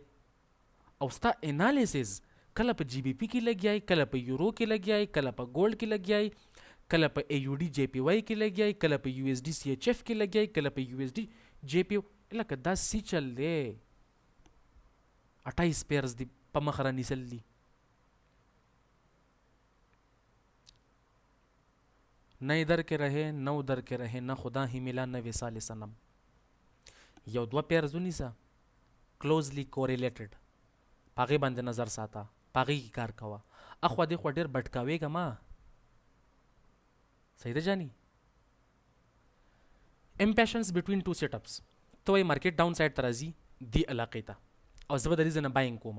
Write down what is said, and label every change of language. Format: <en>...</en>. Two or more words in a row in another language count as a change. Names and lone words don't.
<ps>او ستا انالیسز کله په</ps> <en>جی بی پی</en> <ps>کې لګیای، کله په یورو کې لګیای، کله په ګولډ کې لګیای، کله په ای یو ډي جے پی وائی کې لګیای، کله په یو ایس ډي سی ایچ ایف کې لګیای، کله په یو ایس ډي جے پی. لکه دا سی چل دی 28 پیرز دی په مخ را نیسل دي.</ps> <ur>نہ اِدھر کے رہے نہ اُدھر کے رہے، نہ خدا ہی ملا نہ وصالِ صنم.</ur> <ps>یو دوه پیرزونی سه</ps> <en>closely correlated,</en> <ps>پاغې باندې نظر ساته، پاغې کې کار کوه. اخوا دې خوا ډېر بټکاوېږه ما. صحیح ده جاني.</ps> <en>impatience between two setups,</en> <ps>ته وایي مارکیټ</ps> <en>down side</en> <ps>ته راځي دې علاقې ته، او زه به د دې ځای نه باینګ کومه.</ps>